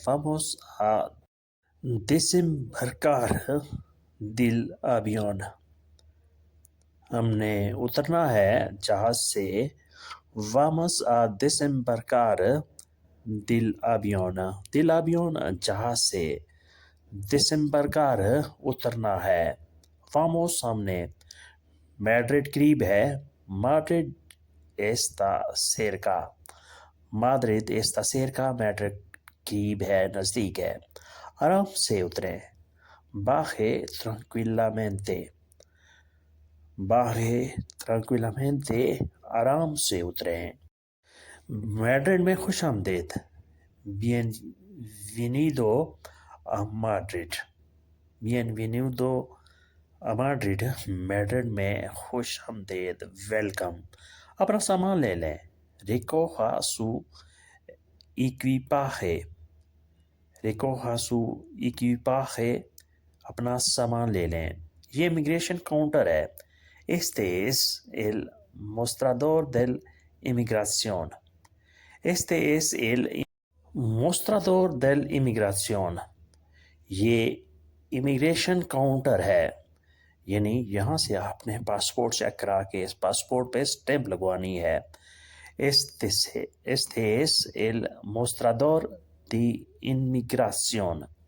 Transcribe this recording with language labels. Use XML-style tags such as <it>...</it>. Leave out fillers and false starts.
<es>vamos a desembarcar del avión.</es> <ur>ہم نے اترنا ہے جہاز سے.</ur> <es>vamos a desembarcar del avión.</es> <ur>del avión جہاز سے. desembarcar اترنا ہے. vamos ہم نے. میڈرڈ قریب ہے.</ur> <es>madrid está cerca. madrid está cerca.</es> <ur>Madrid قریب ہے، نزدیک ہے. آرام سے اتریں.</ur> <es>baje tranquilamente. baje tranquilamente.</es> <ur>آرام سے اتریں. میڈرڈ میں خوش آمدید.</ur> <es>bienvenido a Madrid. bienvenido</es> <ur>Madrid Madrid میں خوش آمدید ویلکم. اپنا سامان لے لیں.</ur> <es>recoja su equipaje. recoja su equipaje.</es> <ur>اپنا سامان لے لیں. یہ امیگریشن کاؤنٹر ہے.</ur> <es>Este es el mostrador del inmigración. Este es el mostrador del inmigración.</es> <ur>یہ امیگریشن کاؤنٹر ہے. یعنی یہاں سے آپ نے پاسپورٹ چیک کرا کے اس پاسپورٹ پہ سٹیمپ لگوانی ہے.</ur> <es>Este es el mostrador de inmigración.</es>